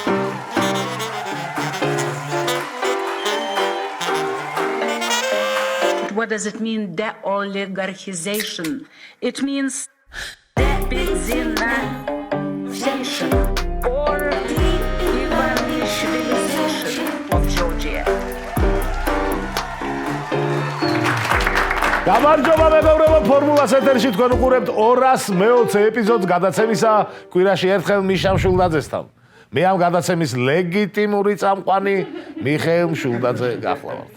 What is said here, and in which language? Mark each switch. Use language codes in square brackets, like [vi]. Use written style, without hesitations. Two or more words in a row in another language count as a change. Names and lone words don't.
[en] What does it mean, de-oligarchization? It means de-Ivanishvilization or de-Ivanishvilization of Georgia. [ka] გამარჯობა მეგობრებო, ფორმულას ეთერში თქვენ უყურებთ 220 ეპიზოდს გადაცემისა კვირაში ერთხელ მიშა მშვილდაძესთან. მე ამ გადაცემის ლეგიტიმური წამყვანი მიხეილ მშვილდაძე გახლავართ.